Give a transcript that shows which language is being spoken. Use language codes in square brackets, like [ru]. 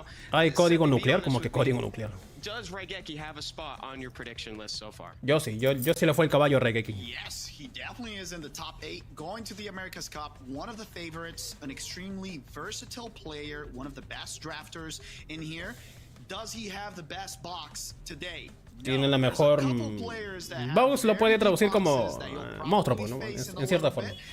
[es] ¿Hay código nuclear? Como que código nuclear. Yo sí le fue el caballo a Raigeki. [en] Yes, he definitely is in the top 8, going to the America's Cup, one of the favorites, an extremely versatile player, one of the best drafters in here. Does he have the best box today? [es] Tiene la mejor... Box lo puede traducir como monstruo, pues, ¿no? En cierta forma.